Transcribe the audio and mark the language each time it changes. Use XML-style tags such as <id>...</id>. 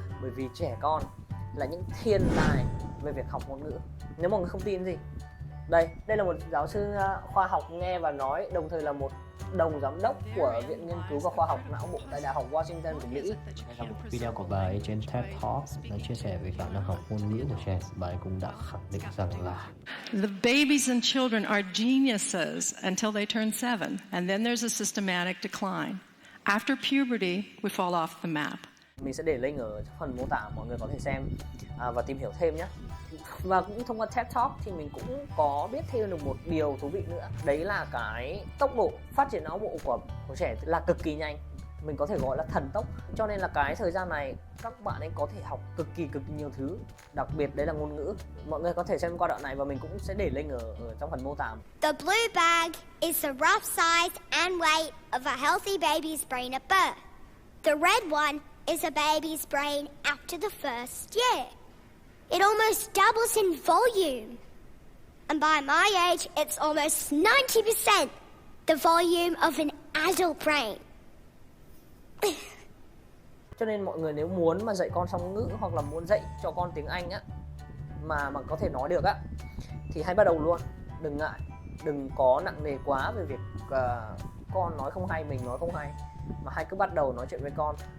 <vi>Bởi vì trẻ con là những thiên tài về việc học ngôn ngữ. Nếu mọi người không tin gì Đây là một giáo sư khoa học nghe và nói, đồng thời là một đồng giám đốc của Viện Nghiên cứu và Khoa học Não bộ tại Đại học Washington của Mỹ. Trong một video của bà ấy trên TED Talks, đã chia sẻ về khả năng học ngôn ngữ của trẻ, bà ấy cũng đã khẳng định rằng là</vi> <en>The babies and children are geniuses until they turn 7, and then there's a systematic decline. After puberty, we fall off the map.</en> <vi>Mình sẽ để link ở phần mô tả, mọi người có thể xem và tìm hiểu thêm nhé. Và cũng thông qua TED Talk thì mình cũng có biết thêm được một điều thú vị nữa. Đấy là cái tốc độ phát triển não bộ của trẻ là cực kỳ nhanh. Mình có thể gọi là thần tốc. Cho nên là cái thời gian này các bạn ấy có thể học cực kỳ nhiều thứ. Đặc biệt đấy là ngôn ngữ. Mọi người có thể xem qua đoạn này và mình cũng sẽ để link ở trong phần mô tả.</vi> <en>The blue bag is the rough size and weight of a healthy baby's brain at birth. The red one is a baby's brain after the first year. It almost doubles in volume. And by my age, it's almost 90% the volume of an adult brain.</en> <vi>Cho nên mọi người nếu muốn mà dạy con song ngữ hoặc là muốn dạy cho con tiếng Anh á mà có thể nói được á thì hãy bắt đầu luôn, đừng ngại, đừng có nặng nề quá về việc con nói không hay, mình nói không hay, mà hãy cứ bắt đầu nói chuyện với con.</vi>